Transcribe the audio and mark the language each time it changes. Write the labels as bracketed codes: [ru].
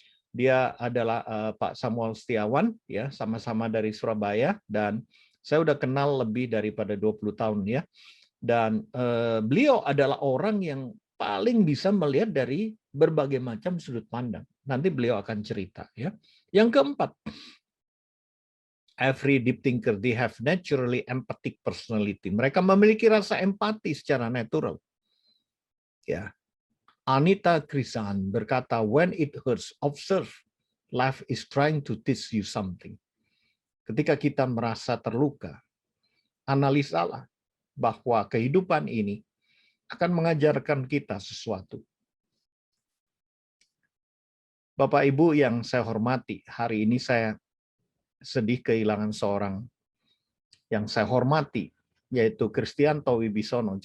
[id] Dia adalah Pak Samuel Setiawan, ya, sama-sama dari Surabaya, dan saya udah kenal lebih daripada 20 tahun ya. Dan beliau adalah orang yang paling bisa melihat dari berbagai macam sudut pandang. Nanti beliau akan cerita ya. Yang keempat, [en] every deep thinker, they have naturally empathic personality. [id] Mereka memiliki rasa empati secara natural. Ya. [en] Anita Krisan [id] berkata, [en] when it hurts, observe. Life is trying to teach you something. [id] Ketika kita merasa terluka, analisalah bahwa kehidupan ini akan mengajarkan kita sesuatu. Bapak Ibu yang saya hormati, hari ini saya sedih kehilangan seorang yang saya hormati, yaitu Kristianto Wibisono.